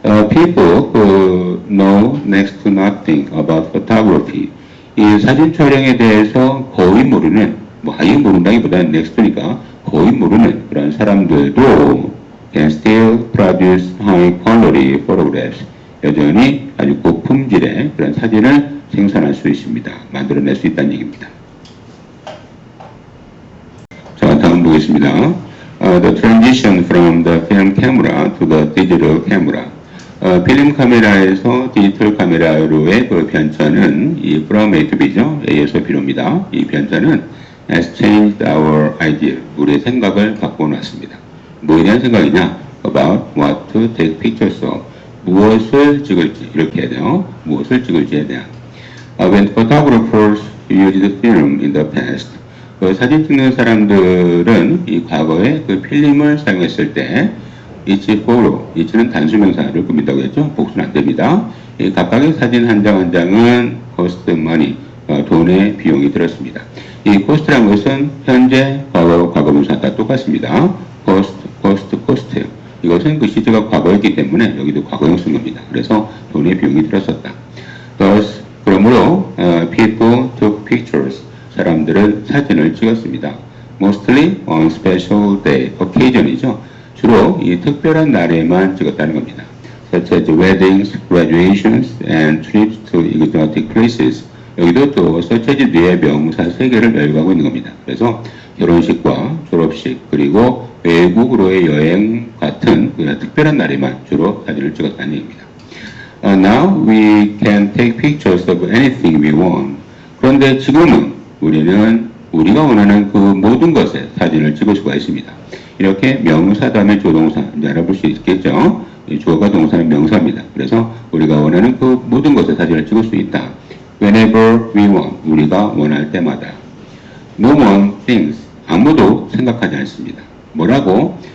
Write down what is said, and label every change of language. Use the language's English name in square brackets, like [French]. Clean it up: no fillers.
[English] People who know next to nothing about photography, [Korean] 이 사진 촬영에 대해서 거의 모르는, 뭐 아예 모른다기보다는 next니까 거의 모르는 그런 사람들도 [English] can still produce high quality photographs, [Korean] 여전히 아주 고품질의 그런 사진을 생산할 수 있습니다. 만들어낼 수 있다는 얘기입니다. 자, 다음 보겠습니다. [English] The transition from the film camera to the digital camera. [Korean] 필름 카메라에서 디지털 카메라로의 그 변천은 이 from A to B죠. A에서 B로입니다. 이 변천은 [English] has changed our idea. [Korean] 우리의 생각을 바꿔놨습니다. 뭐에 대한 생각이냐? [English] About what to take pictures of. [Korean] 무엇을 찍을지, 이렇게 해야 돼요. 무엇을 찍을지에 대한. [English] When photographers used film in the past, [Korean] 그 사진 찍는 사람들은 이 과거에 그 필름을 사용했을 때 [English] each photo, [Korean] each는 단수명사를 꾸민다고 했죠. 복수는 안 됩니다. 이 각각의 사진 한 장 한 장은 [English] cost money, [Korean] 돈의 비용이 들었습니다. 이 cost라는 것은 현재, 과거, 과거분사 다 똑같습니다. cost. 이것은 그 시제가 과거였기 때문에 여기도 과거형 쓴 겁니다. 그래서 돈의 비용이 들었었다. [English] Thus, [Korean] 그러므로 [English] people took pictures. [Korean] 사람들은 사진을 찍었습니다. [English] Mostly on special day, occasion이죠. [Korean] 주로 이 특별한 날에만 찍었다는 겁니다. [English] Such as weddings, graduations, and trips to exotic places. [Korean] 여기도 또 such as 뒤에 명사 3개를 열거하고 있는 겁니다. 그래서 결혼식과 졸업식, 그리고 외국으로의 여행 같은 특별한 날에만 주로 사진을 찍었다는 얘기입니다. [English] Now we can take pictures of anything we want. [Korean] 그런데 지금은 우리는 우리가 원하는 그 모든 것에 사진을 찍을 수가 있습니다. 이렇게 명사 다음에 조동사, 이제 알아볼 수 있겠죠? 이 주어가 동사는 명사입니다. 그래서 우리가 원하는 그 모든 것에 사진을 찍을 수 있다. [English] Whenever we want, [Korean] 우리가 원할 때마다. [English] No one thinks, [Korean] 아무도 생각하지 않습니다. 뭐라고?